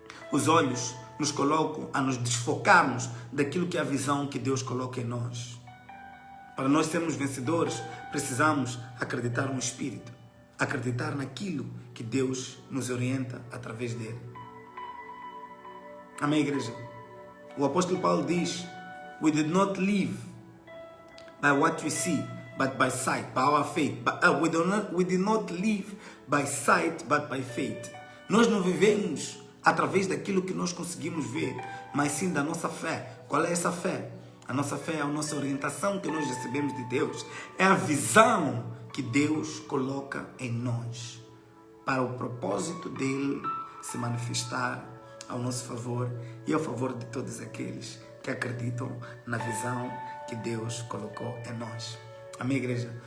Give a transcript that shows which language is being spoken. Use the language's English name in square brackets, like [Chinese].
[Portuguese] Os olhos nos colocam a nos desfocarmos daquilo que é a visão que Deus coloca em nós. Para nós sermos vencedores, precisamos acreditar no Espírito, acreditar naquilo que Deus nos orienta através dele. Amém, igreja? O apóstolo Paulo diz: [English] We did not live by what we see, but by sight, by our faith. We did not live by sight, but by faith. [Portuguese] Nós não vivemos através daquilo que nós conseguimos ver, mas sim da nossa fé. Qual é essa fé? A nossa fé é a nossa orientação que nós recebemos de Deus. É a visão que Deus coloca em nós para o propósito dele se manifestar ao nosso favor e ao favor de todos aqueles que acreditam na visão que Deus colocou em nós. Amém, igreja?